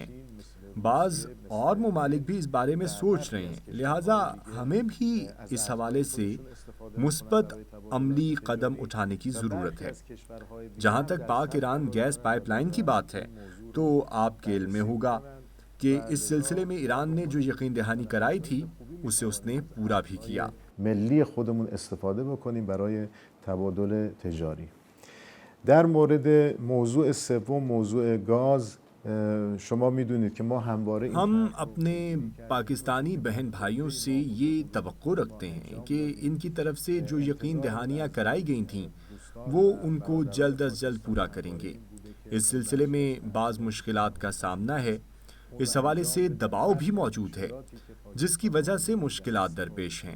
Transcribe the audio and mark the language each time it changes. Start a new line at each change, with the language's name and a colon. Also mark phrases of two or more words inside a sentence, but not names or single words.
Urdu: بعض اور ممالک بھی اس بارے میں سوچ رہے ہیں، لہٰذا ہمیں بھی اس حوالے سے مثبت عملی قدم اٹھانے کی ضرورت ہے۔ جہاں تک پاک ایران گیس پائپ لائن کی بات ہے تو آپ کے علم میں ہوگا کہ اس سلسلے میں ایران نے جو یقین دہانی کرائی تھی اسے اس نے پورا بھی کیا.
Persian: ملی خودمون استفاده بکنیم برای تبادل تجاری. در مورد موضوع سوم موضوع گاز شما میدونید که ما همواره
Urdu: ہم اپنے پاکستانی بہن بھائیوں سے یہ توقع رکھتے ہیں کہ ان کی طرف سے جو یقین دہانیاں کرائی گئی تھیں وہ ان کو جلد از جلد پورا کریں گے. اس سلسلے میں بعض مشکلات کا سامنا ہے. اس حوالے سے دباؤ بھی موجود ہے جس کی وجہ سے مشکلات درپیش ہیں.